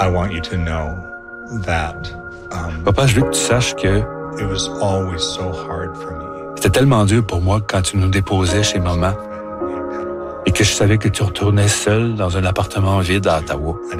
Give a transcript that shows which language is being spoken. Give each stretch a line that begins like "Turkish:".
French: Papa, je veux que tu saches que
English: it was always so hard for me.
French: C'était tellement dur pour moi quand tu nous déposais chez maman et que je savais que tu retournais seul dans un appartement vide à Ottawa.